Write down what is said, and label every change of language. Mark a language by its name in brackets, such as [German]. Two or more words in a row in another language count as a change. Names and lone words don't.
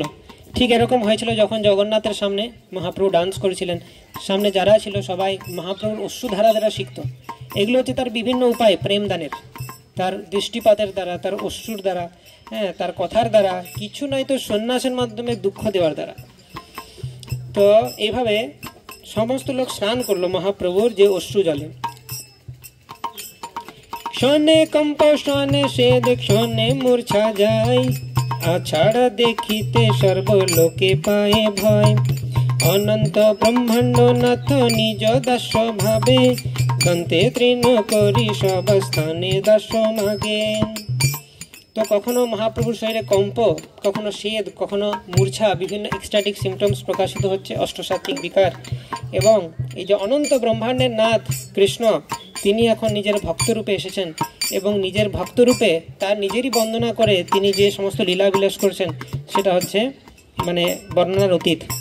[Bangla] ঠিক এরকম হয়েছিল যখন জগন্নাথের সামনে মহাপ্রভু ডান্স করেছিলেন, সামনে যারা ছিল সবাই মহাপ্রভুর অশ্রুধারা দ্বারা শিখত। এগুলো হচ্ছে তার বিভিন্ন উপায় প্রেমদানের, তার দৃষ্টিপাতের দ্বারা, তার অশ্রুর দ্বারা, হ্যাঁ, তার কথার দ্বারা, কিছু নয় তো সন্ন্যাসের মাধ্যমে দুঃখ দেওয়ার দ্বারা। তো এইভাবে সমস্ত লোক স্নান করলো মহাপ্রভুর যে অশ্রু জলে। ক্ষণে কম্প ক্ষণে সেদ ক্ষণে মূর্ছা যায়, আছাড়া দেখিতে সর্বলোকে পায় ভয়। অনন্ত ব্রহ্মাণ্ড নাথ নিজ দাস ভাবে, দন্তে তৃণ করি সব স্থানে দাস মাগে। তো কখনো মহাপ্রভুর শরীরে কম্প, কখনো শেদ, কখনো মূর্ছা, বিভিন্ন [English] ecstatic symptoms [Bangla] প্রকাশিত হচ্ছে, অষ্টসাত্ত্বিক বিকার। এবং এই যে অনন্ত ব্রহ্মাণ্ডের নাথ কৃষ্ণ, তিনি এখন নিজের ভক্তরূপে এসেছেন এবং নিজের ভক্তরূপে তার নিজেরই বন্দনা করে তিনি যে সমস্ত লীলাবিলাস করছেন সেটা হচ্ছে মানে বর্ণনার অতীত।